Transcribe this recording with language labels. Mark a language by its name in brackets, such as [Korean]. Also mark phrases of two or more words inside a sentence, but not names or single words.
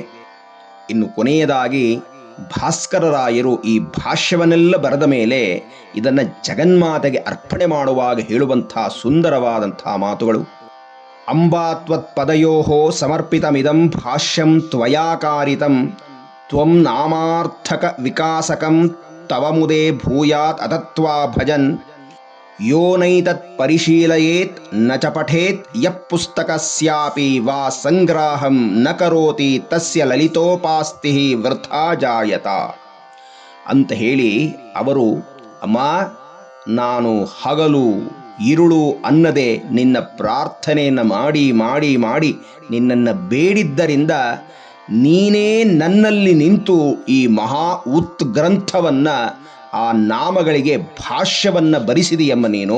[Kannada] ಇನ್ನು ಕೊನೆಯದಾಗಿ ಭಾಸ್ಕರರಾಯರು ಈ ಭಾಷ್ಯವನ್ನೆಲ್ಲ ಬರೆದ ಮೇಲೆ ಇದನ್ನು ಜಗನ್ಮಾತೆಗೆ ಅರ್ಪಣೆ ಮಾಡುವಾಗ ಹೇಳುವಂಥ ಸುಂದರವಾದಂಥ ಮಾತುಗಳು. [Sanskrit] ಅಂಬಾತ್ವತ್ಪದಯೋ ಸಮರ್ಪಿತಮಿದಂ ಭಾಷ್ಯಂ ತ್ವಯಾಕಾರಿತಂ ತ್ವಂ ನಾಮಾರ್ಥಕ ವಿಕಾಸಕಂ ತವ ಮುದೇ ಭೂಯಾತ್ ಅತತ್ವಾ ಭಜನ್ ಯೋ ನೈತತ್ ಪರಿಶೀಲಯೇತ್ ನ ಚ ಪಠೇತ್ ಯಃ ಪುಸ್ತಕಸ್ಯಾಪಿ ವಾ ಸಂಗ್ರಾಹಂ ನ ಕರೋತಿ ತಸ್ಯ ಲಲಿತೋಪಾಸ್ತಿ ವೃಥಾ ಜಾಯತ [Kannada] ಅಂತ ಹೇಳಿ ಅವರು, ಅಮ್ಮ, ನಾನು ಹಗಲು ഇരുಳು ಅನ್ನದೆ ನಿನ್ನ ಪ್ರಾರ್ಥನೆಯನ್ನು ಮಾಡಿ ಮಾಡಿ ಮಾಡಿ ನಿನ್ನನ್ನು ಬೇಡಿದ್ದರಿಂದ ನೀನೇ ನನ್ನಲ್ಲಿ ನಿಂತು ಈ ಮಹಾ ಉತ್ಗ್ರಂಥವನ್ನು, ಆ ನಾಮಗಳಿಗೆ ಭಾಷ್ಯವನ್ನು ಬರೆಸಿದೆಯಮ್ಮ ನೀನು.